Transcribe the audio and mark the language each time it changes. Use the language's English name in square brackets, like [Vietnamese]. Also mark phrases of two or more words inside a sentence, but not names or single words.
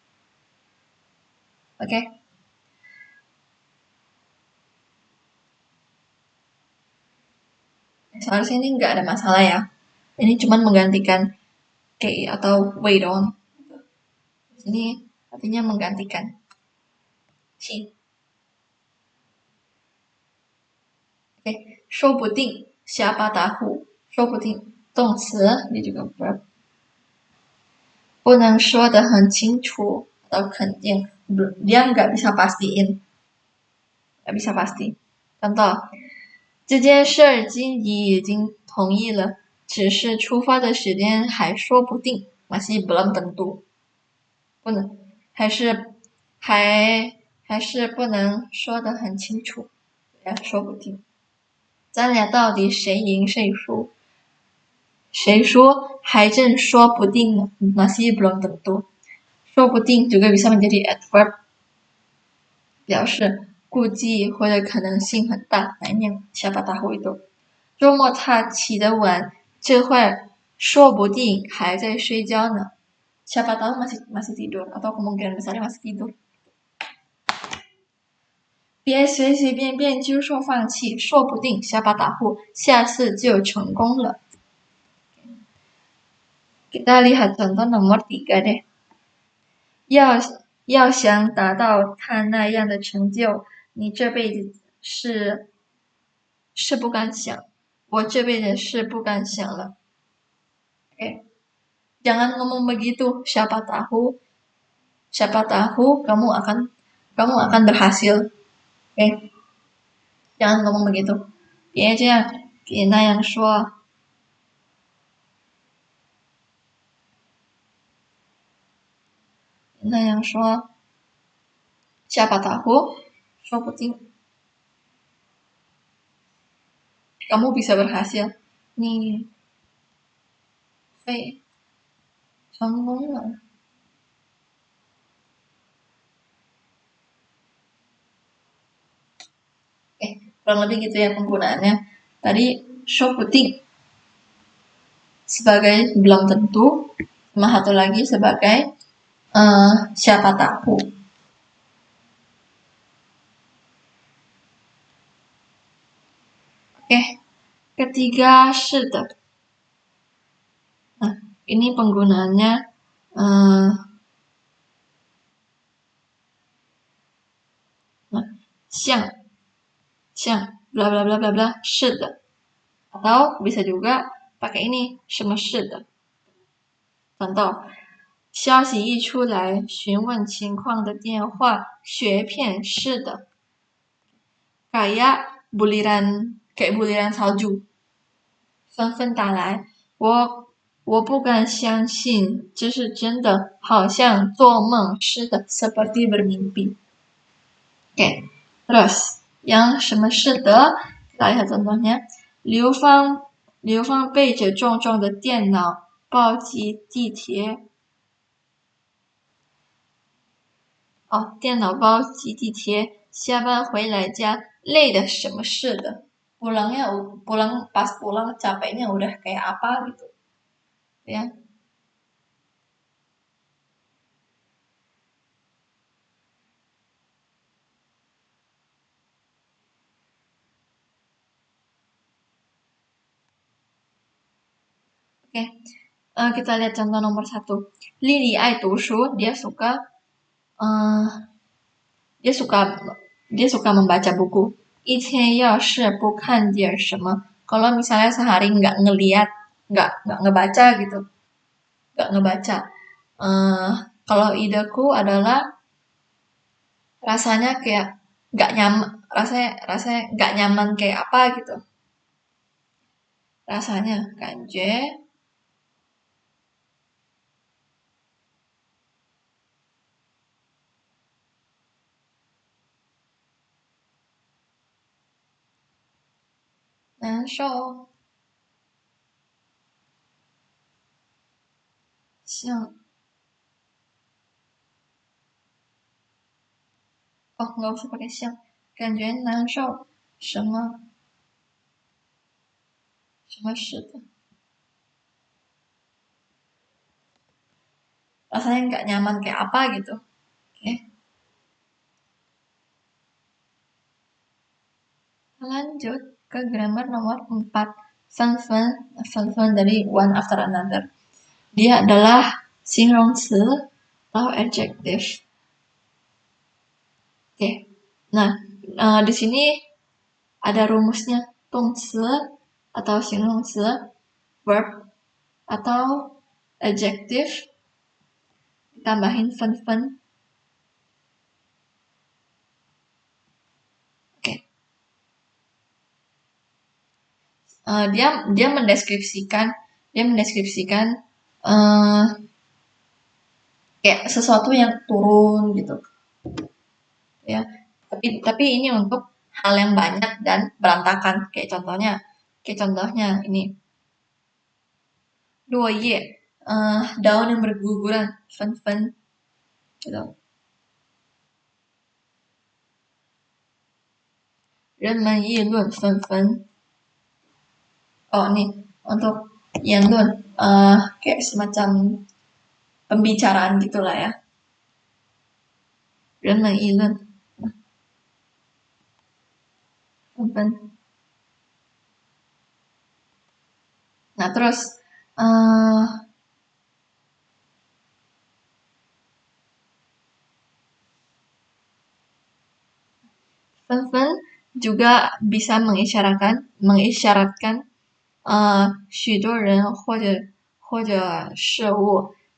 [Indonesian] Oke. Seharusnya ini nggak ada masalah ya. Ini cuma menggantikan ke atau [English] wait on. [Indonesian] Ini artinya menggantikan. Si. Oke, [Chinese] 说不定 [Indonesian] siapa tahu [Chinese] 说不定动词 [Indonesian] dia juga verb. [Chinese] 不能说得很清楚atau 肯定， [Indonesian] dia nggak bisa pastiin, nggak bisa pasti. Contoh, [Chinese] 这件事经理已经同意了，只是出发的时间还说不定 ， [Indonesian] masih belum tentu， [Chinese] 不能，还是不能说得很清楚，说不定。咱俩到底谁赢谁输？谁说还真说不定呢 ？ [Indonesian] masih belum tentu，说不定 juga bisa menjadi adverb， [Chinese] 表示估计或者可能性很大。来念 [Indonesian] siapa tahu itu。 [Chinese] 周末他起得晚，这会儿说不定还在睡觉呢。 [Indonesian] siapa tahu masih tidur [Chinese] atau kemungkinan besarnya masih tidur。别随随便便就说放弃，说不定 [Indonesian] siapa tahu [Chinese] 下次就成功了。 [Indonesian] Kita lihat contoh nomor 3 deh。 [Chinese] 要想达到他那样的成就，你这辈子是不敢想，我这辈子是不敢想了。Oke. [Indonesian] Jangan ngomong begitu, siapa tahu kamu akan berhasil. Oke. Jangan ngomong begitu. [Chinese] 别这样，别那样说。那样说 [Indonesian] siapa tahu 说不定 kamu bisa berhasil， [Chinese] 你会成功了。 [Indonesian] kurang lebih gitu ya penggunaannya. Tadi 说不定 sebagai belum tentu, sama satu lagi sebagai siapa tahu. Oke, ketiga 是的。Nah, ini penggunaannya像bla bla [Chinese] bla bla bla 是的。 [Indonesian] Atau bisa juga pakai ini [Chinese] 什么是的。contoh，消息一出来，询问情况的电话雪片式的 [Indonesian] kayak buliran salju， [Chinese] 纷纷打来，我不敢相信这是真的，好像做梦似的 [Indonesian] seperti bermimpi。 Oke, terus yang [Chinese] 什么是的 [Indonesian] kita lihat contohnya。 [Chinese] 刘芳背着重重的电脑包挤地铁。电脑包挤地铁，下班回来家累的什么似的。 [Indonesian] pas pulang capeknya udah kayak apa gitu. Ya. Oke, kita lihat contoh nomor 1. [Chinese] Lily 爱读书， [Indonesian] dia suka membaca buku. [Chinese] 一天要是不看点什么, [Indonesian] kalau misalnya sehari nggak ngebaca gitu, nggak ngebaca. Kalau ideku adalah rasanya kayak nggak nyaman, rasanya nggak nyaman kayak apa gitu. [Chinese] Rasanya 感觉难受，像 [Indonesian] nggak usah pakai 像， [Chinese] 感觉难受，什么似的 [Indonesian] ，rasanya nggak nyaman kayak apa gitu. Oke. Lanjut ke grammar nomor 4. [English] Fun dari one after another. [Indonesian] Dia adalah 形容词 atau adjective. Oke. Nah, di sini ada rumusnya 动词 atau 形容词 verb atau adjective tambahin fen-fen. Oke. Dia mendeskripsikan uh, kayak sesuatu yang turun gitu ya. Tapi ini untuk hal yang banyak dan berantakan. Kayak contohnya ini. Luoye, daun yang berguguran, fen-fen gitu. [Chinese] 人们议论纷纷. [Indonesian] Oh, nih untuk 言论, kayak semacam pembicaraan gitulah ya. [Chinese] 人们议论纷纷. [Indonesian] Nah, terus fen-fen juga bisa mengisyaratkan [Chinese] 许多人或者事物